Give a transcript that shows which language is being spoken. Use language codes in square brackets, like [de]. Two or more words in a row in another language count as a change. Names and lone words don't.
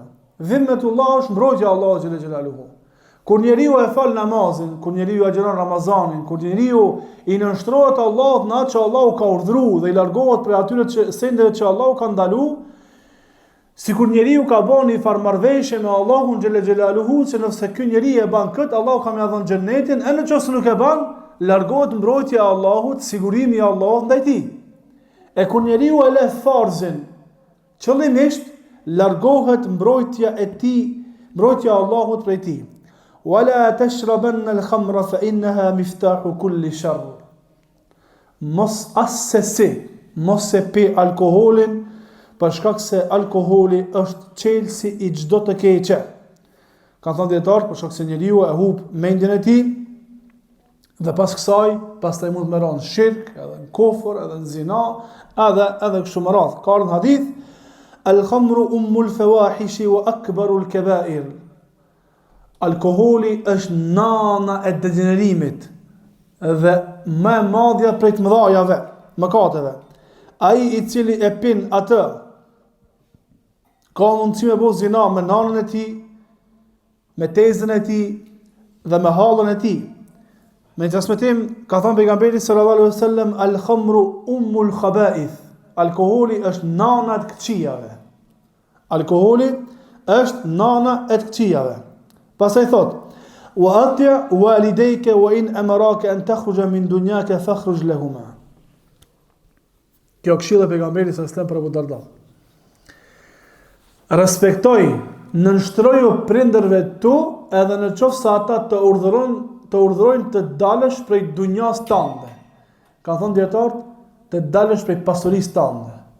[sq] Dhimmetullah është mbrojtja Allah [ar] جل جلاله. [sq] Kur njeriu e fal namazin, kur njeriu agjeron Ramazanin, kur njeriu i nënshtrohet Allahut në atë që Allahu ka urdhëruar dhe i largohet prej atyre sendeve që Allahu ka ndaluar, sikur njeriu ka bënë një farmarrëveshje me Allahun [ar] جل جلاله, [sq] se nëse ky njeriu e bën kët, Allahu ka më dhënë xhenetin, e nëse nuk e bën, largohet mbrojtja e Allahut, sigurimi i Allahut ndaj tij. E kur njeriu e lë farzin, qëllimisht largohet mbrojtja e tij, mbrojtja e Allahut prej tij. [ar] ولا تشربن الخمر فإنها مفتاح كل شر. [sq] Mos se pi alkoholin, për shkak se alkoholi është çelësi i çdo të keqe. Ka thënë dietar, për shkak se njeriu e humb mendjen e tij dhe pas kësaj, pastaj mund të merron shirk, edhe në kufër, edhe në zina, edhe kështu me radhë. Ka në hadith, [ar] الخمر أم الفواحش وأكبر الكبائر. [sq] Alkoholi është nana e degenerimit dhe më e madhja prej të mëdhajave, mëkateve. Ai i cili e pin atë, ka mundësi me bëu zina me nanën e tij, me tezën e tij dhe me hallën e tij. Me transmetim ka thënë pejgamberi [ar] صلى الله عليه وسلم الخمر أم الخبائث. [sq] Alkoholi është nana e këqijave. Alkoholi është nana e këqijave. Pastaj thot, [ar] وأطع والديك وإن أمراك أن تخرج من دنياك فاخرج لهما. [sq] Kjo këshilla e pejgamberit [ar] صلى الله عليه وسلم [sq] për Abu Darda. Respektoj, nënshtroju prindërve tu, edhe në qoftë se ata të urdhërojnë të dalësh prej dunjas tënde. Ka thënë dietar, të dalësh prej pasurisë tënde.